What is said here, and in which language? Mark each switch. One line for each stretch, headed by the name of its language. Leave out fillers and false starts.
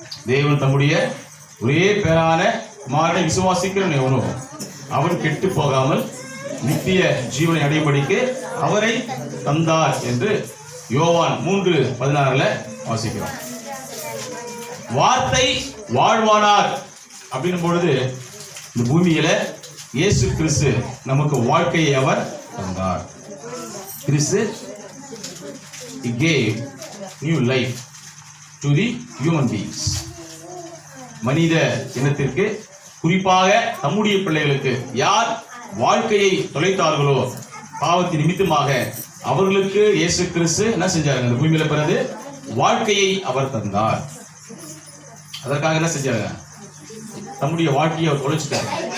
Tamil: தேவன் தம்முடைய ஒரே பேரான குமாரனை விசுவாசிக்கிறவன் எவனோ அவன் கெட்டு போகாமல் நித்திய ஜீவனை அடையும்படிக்கு அவரை தந்தார் என்று யோவான் 3:16 வாசிக்கிறோம். வார்த்தை வாழ்வானார் அப்படின்னும் பொழுது இந்த பூமியில இயேசு கிறிஸ்து நமக்கு வாழ்க்கையை அவர் தந்தார்.
English: கிறிஸ்து he gave new life to the human beings.
Tamil: மனித இனத்திற்கு, குறிப்பாக தம்முடைய பிள்ளைகளுக்கு யார் வாழ்க்கையை தொலைத்தார்களோ பாவத்தின் நிமித்தமாக அவர்களுக்கு இயேசு கிறிஸ்து என்ன செஞ்சாரு, இந்த பூமியில பிறகு வாழ்க்கையை அவர் தந்தார். அதற்காக என்ன செஞ்சாரு, தம்முடைய வாழ்க்கையை அவர் தொலைச்சிட்டார்.